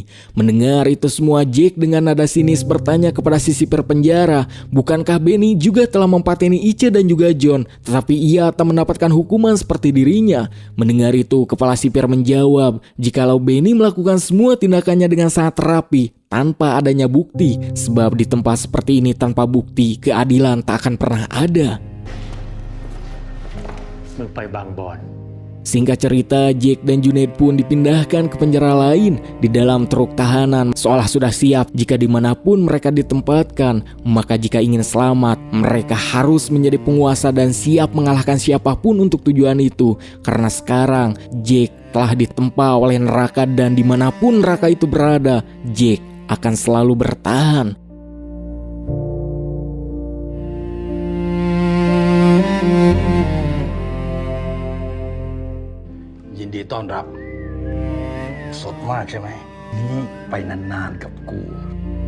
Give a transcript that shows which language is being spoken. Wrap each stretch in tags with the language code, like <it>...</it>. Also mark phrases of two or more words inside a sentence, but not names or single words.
<id>Mendengar itu semua, Jack dengan nada sinis bertanya kepada si sipir penjara, bukankah Benny juga telah mempateni Ice dan juga John, tetapi ia tak mendapatkan hukuman seperti dirinya. Mendengar itu, kepala sipir menjawab, jikalau Benny melakukan semua tindakannya dengan sangat rapi, tanpa adanya bukti, sebab di tempat seperti ini tanpa bukti, keadilan tak akan pernah ada.</id> <th>มึงไปบางบอน</th> <id>Singkat cerita, Jack dan Junaid pun dipindahkan ke penjara lain di dalam truk tahanan, seolah sudah siap jika dimanapun mereka ditempatkan. Maka jika ingin selamat, mereka harus menjadi penguasa dan siap mengalahkan siapapun untuk tujuan itu. Karena sekarang Jack telah ditempa oleh neraka, dan dimanapun neraka itu berada, Jack akan selalu bertahan.</id> <th>ยินดีต้อนรับ สดมากใช่ไหม นี่ไปนานๆกับกู</th>